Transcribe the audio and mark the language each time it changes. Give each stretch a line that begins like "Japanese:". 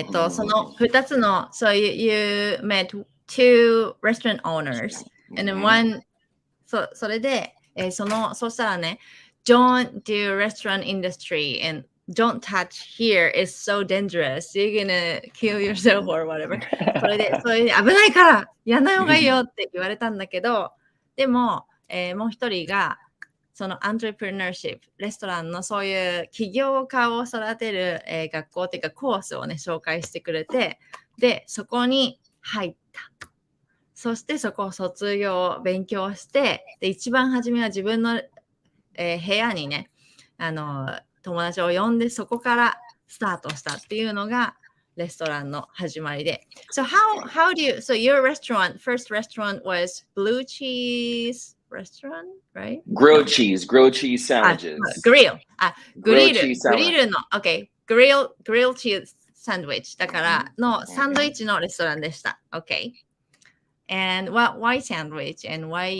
Japanese: その2つの
English: So you met two restaurant owners and then one
Japanese: それで、そしたらね
English: Don't do restaurant industry and don't touch here is so dangerous. You're gonna kill yourself or whatever.
Japanese: それで危ないからやんない方がいいよって言われたんだけどでも、もう一人がそのアントレプレナーシップレストランのそういう起業家を育てる、学校っていうかコースをね紹介してくれてでそこに入ったそしてそこを卒業勉強してで一番初めは自分の、部屋にね友達を呼んでそこからスタートしたっていうのがレストランの始まりで
English: So how do you So your first restaurant was blue cheese restaurant, right? Grilled cheese sandwiches.
Japanese: グリルの、OK。 grilled cheese sandwich だからのサンドイッチのレストランでした。
English: Okay. And why sandwich and why